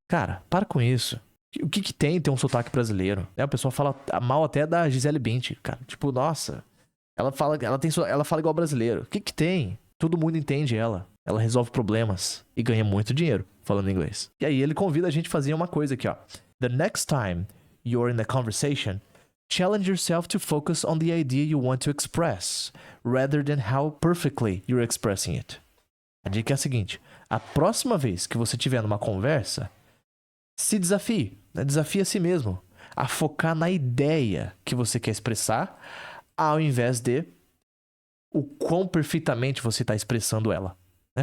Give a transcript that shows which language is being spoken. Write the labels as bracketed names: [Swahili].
[Portuguese] Cara, para com isso. O que tem ter um sotaque brasileiro? O pessoal fala mal até da Gisele Bündchen, cara. Tipo, nossa, ela fala igual brasileiro. O que tem? Todo mundo entende ela. Ela resolve problemas e ganha muito dinheiro falando inglês. E aí ele convida a gente a fazer uma coisa aqui, ó. [English] The next time you're in a conversation, challenge yourself to focus on the idea you want to express, rather than how perfectly you're expressing it. [Portuguese] A dica é a seguinte: a próxima vez que você estiver numa conversa, se desafie, né? Desafie a si mesmo a focar na ideia que você quer expressar, ao invés de o quão perfeitamente você está expressando ela. Né?